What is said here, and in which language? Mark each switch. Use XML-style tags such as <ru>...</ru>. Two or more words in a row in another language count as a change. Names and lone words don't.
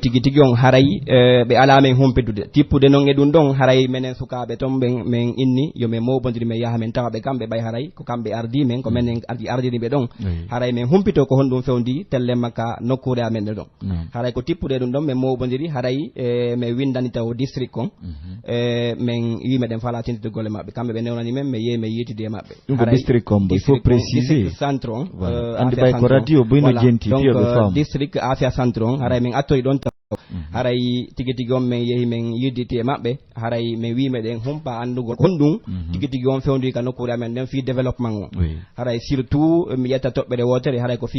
<ff>tigi tigi on haray ɓe ala men humpedude tippude noon e ɗum ɗon haray menen sukaɓe toon ɓen men inni yomin mobodiri men yaha men tawa ɓe kamɓe ɓay haray ko kamɓe ardi men ko menen ardiri ɓe ɗon haray men humpito ko honɗum fewndi tellemma ka nokkure amen ɗe ɗon haray ko tippude ɗum ɗon min mowbodiri haray min windani taw district kon min wi meɗen fala tintide golle maɓɓe kamɓe ɓe newnani men mi yehi mi yitide e maɓɓe ɗum ko district kon</ff> <fr>il faut préciser</fr> <ff>centre on andi ɓay ko radio boyno jenti fiyoɓe faam district affaire centre on haray min attori ɗon taw haray tigi tigi on min yehi min yidditi e maɓɓe haray min wi meɗen humpa andugol honɗum tigi tigi on fewndi ka nokkure amen nden fi développement on haray surtout mi ƴetta toɓɓere wotere haray ko fi</ff>